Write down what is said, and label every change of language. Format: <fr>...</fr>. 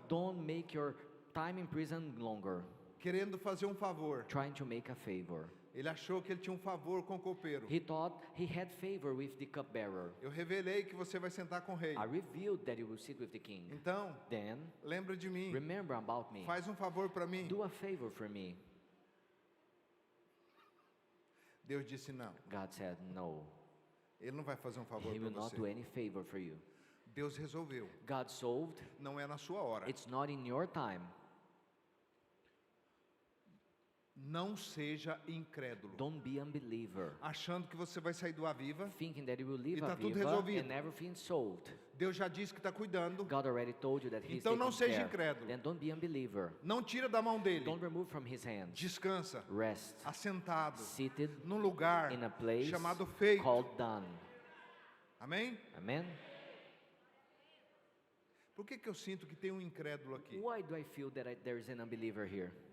<en>Don't make your time in prison longer,</en> <pt>querendo fazer um favor.</pt> <en>trying to make a favor.</en> <pt>Ele achou que ele tinha um favor com o copeiro.</pt> <en>He thought he had favor with the cupbearer.</en> <pt>Eu revelei que você vai sentar com o rei.</pt> <en>I revealed that you will sit with the king.</en> <pt>Então,</pt> <en>Then,</en> <pt>lembra de mim.</pt> <en>remember about me.</en> <pt>Faz um favor para mim.</pt> <en>Do a favor for me.</en> <pt>Deus disse não.</pt> <en>God said, no.</en> <pt>Ele não vai fazer um favor</pt> <en>He</en> <pt>para</pt> <en>will not do</en> <pt>você.</pt> <en>any favor for you.</en> <pt>Deus resolveu.</pt> <en>God solved.</en> <pt>Não é na sua hora.</pt> <en>It's not in your time.</en> <pt>Não seja incrédulo.</pt> <en>Don't be unbeliever.</en> <pt>Achando que você vai sair do Aviva.</pt> <en>Thinking that you will leave</en> <pt>E tá tudo</pt> <en>Aviva</en> <pt>resolvido.</pt> <en>and everything's solved.</en> <pt>Deus já disse que está cuidando.</pt> <en>God already told you that He's</en> <pt>Então não</pt> <en>taking</en> <pt>seja</pt> <en>care.</en> <pt>incrédulo.</pt> <en>Then don't be unbeliever.</en> <pt>Não tira da mão dele.</pt> <en>Don't remove from His hands.</en> <pt>Descansa.</pt> <en>Rest.</en> <pt>Assentado.</pt> <en>Seated</en> <pt>Num lugar</pt> <en>in a place</en> <pt>chamado feito.</pt> <en>called done.</en> <pt>Amém?</pt> <en>Amen?</en> <pt>Por que eu sinto que tem um incrédulo aqui?</pt> <en>Why do I feel that there is an unbeliever here?</en>